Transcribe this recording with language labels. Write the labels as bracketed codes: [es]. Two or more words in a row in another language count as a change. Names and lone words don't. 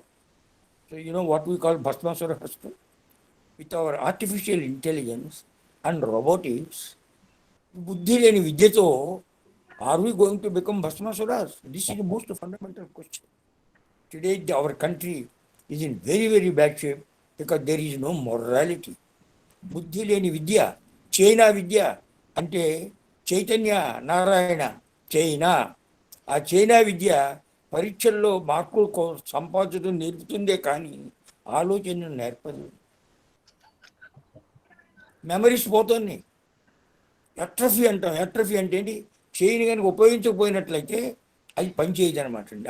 [en] So you know what we call Bhasmasura husband? With our artificial intelligence and robotics, [te] బుద్ధి లేని విద్యతో, [en] are we going to become Bhasmasuras? This is the most fundamental question. Today our country is in very, very bad shape because there is no morality. [te] బుద్ధి లేని విద్య, చైనా విద్య, అంటే చైతన్య నారాయణ, చైనా. ఆ చైనా విద్య పరీక్షల్లో మార్కులు సంపాదించడం నేర్పుతుందే కానీ ఆలోచన నేర్పదు. మెమరీస్ పోతుంది. ఎట్రఫీ అంటాం. ఎట్రఫీ అంటే ఏంటి? చైన్ కనుక ఉపయోగించకపోయినట్లయితే అది పనిచేయదు అనమాట అండి.